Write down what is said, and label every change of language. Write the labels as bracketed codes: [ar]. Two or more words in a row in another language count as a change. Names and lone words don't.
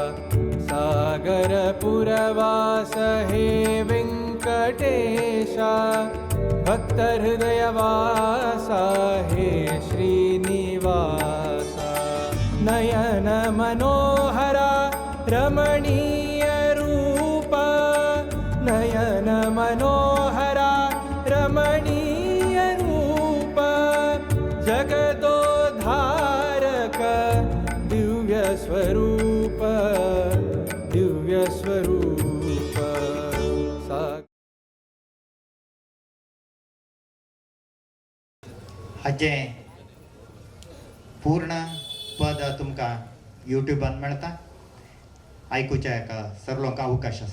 [sa] सागरपुरवास हे वेङ्कटेशा भक्तहृदयवासा हे श्रीनिवासा नयन मनोहरा रमणीय रूपा नयन मनोहरा रमणीय रूप जगदोद्धारक दिव्य स्वरूप [kok] हाजे पूर्ण पद तुमका यूट्यूबान मेळता आयकुच्या एका सर्व अवकाश आसा.